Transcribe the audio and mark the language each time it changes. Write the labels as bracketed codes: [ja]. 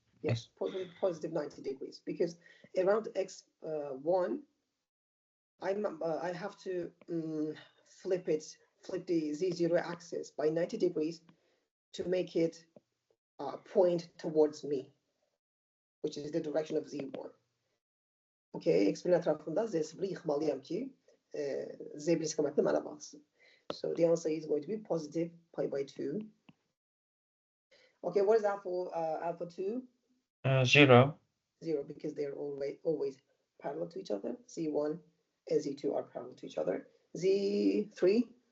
[en] Yes, positive 90 degrees, because around x1, I have to flip the z0 axis by 90 degrees to make it point towards me, which is the direction of z1. [tr] Okay, x'in etrafında z0'ı yıkmalıyım ki z1 istikametine bana baksın. [en] So the answer is going to be positive pi by 2. Okay, what is alpha 2? 0. 0, because they're always parallel to each other. Z1 and Z2 are parallel to each other. Z3?